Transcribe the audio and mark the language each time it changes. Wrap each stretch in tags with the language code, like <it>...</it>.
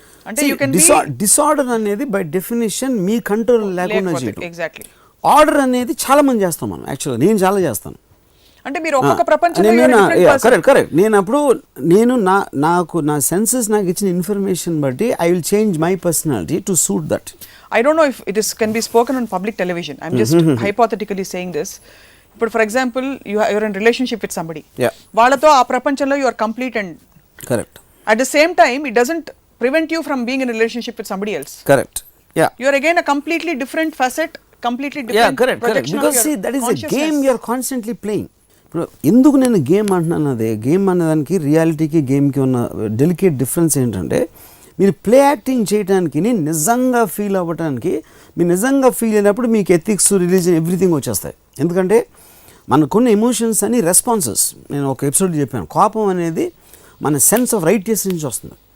<te>అంటే డిసార్డర్ అనేది by definition మీ control లేకుండా చేయడం.</te> <en>Exactly.</en> <te>ఆర్డర్ అనేది చాలా మంది చేస్తాం మనం. యాక్చువల్గా నేను చాలా చేస్తాను. అంటే మీరు ఒక్కొక్క ప్రపంచంలో</te> <en>Correct.</en> <te>నేను అప్పుడు నాకు నా సెన్సెస్ నాకు ఇచ్చిన ఇన్ఫర్మేషన్ బట్టి</te> <en>I will change my personality to suit that. I don't know if it is can be spoken on public television. I'm just hypothetically saying this. But for example, you're in relationship with somebody. Yeah.</en> <te>వాళ్ళతో ఆ ప్రపంచంలో</te> <en>you are complete and correct. At the same time, it doesn't prevent you from being in a relationship with somebody else. Correct. Yeah. You are again a completely different facet, completely different. Yeah, correct. Because see, that is a game you are constantly playing.</en> <te>ఇప్పుడు ఎందుకు నేను game అంటున్నాను, అదే game అనేదానికి రియాలిటీకి గేమ్కి ఉన్న delicate difference ఏంటంటే, మీరు ప్లే యాక్టింగ్ చేయడానికి నిజంగా ఫీల్ అవ్వడానికి, మీరు నిజంగా ఫీల్ అయినప్పుడు మీకు ఎథిక్స్, రిలీజన్ ఎవ్రీథింగ్ వచ్చేస్తాయి. ఎందుకంటే మనకున్న ఎమోషన్స్ అని రెస్పాన్సెస్. నేను ఒక ఎపిసోడ్ చెప్పాను, కోపం అనేది మన సెన్స్ ఆఫ్ రైట్నెస్ నుంచి వస్తుంది.</te>